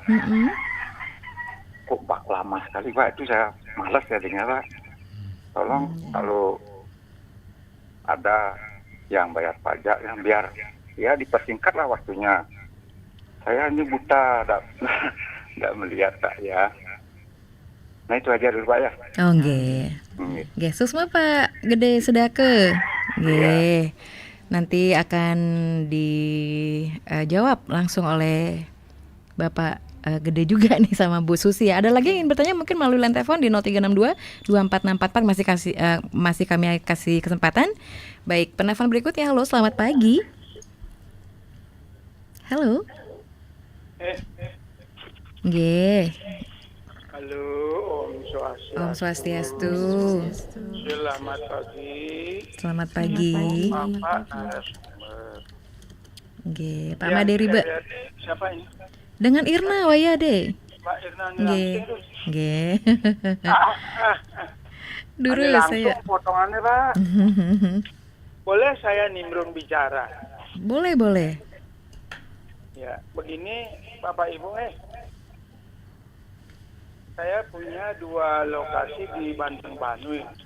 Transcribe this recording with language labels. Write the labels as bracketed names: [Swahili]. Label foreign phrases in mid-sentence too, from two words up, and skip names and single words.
[Indonesian] Kok Pak lama sekali Pak, itu saya malas jadinya Pak. Tolong kalau ada yang bayar pajak yang biar ya dipersingkat lah waktunya. Saya ini buta, nggak melihat Pak ya. Nah itu aja dulu Pak ya. Oh nggih. Nggih, susma Pak Gede Sedake. Nggih. Nanti akan dijawab langsung oleh Bapak Gede juga nih sama Bu Susi ya. Ada lagi yang ingin bertanya mungkin melalui line telepon di 0362 24644 masih kami kasih kesempatan. Baik, penelpon berikutnya. Halo, selamat pagi. Halo. Nggih. Halo, Om Swastiastu. Om Swastiastu. Selamat pagi. Selamat pagi. Bapak narasumber. Nggih, Pak Made Ribe. Siapa ini? Dengan Irna Wayade. Pak Irna Nggih. Nggih. Dulu Ini langsung saya. potongannya Pak. Boleh saya nimbrung bicara? Boleh. Ya, begini Bapak Ibu saya punya 2 lokasi di Bandung Banui.